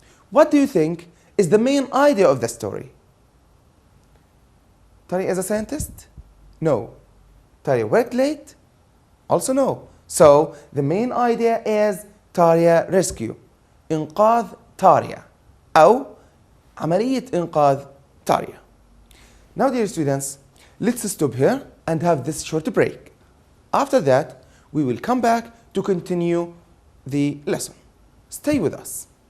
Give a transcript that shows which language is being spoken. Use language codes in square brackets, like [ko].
[en] What do you think is the main idea of the story? Tarja is a scientist? No. Tarja worked late? Also no. So the main idea is Tarja rescue. [ar] إنقاذ Tarja أو عملية إنقاذ Tarja. [en] Now, dear students, let's stop here and have this short break. After that, we will come back to continue the lesson. Stay with us.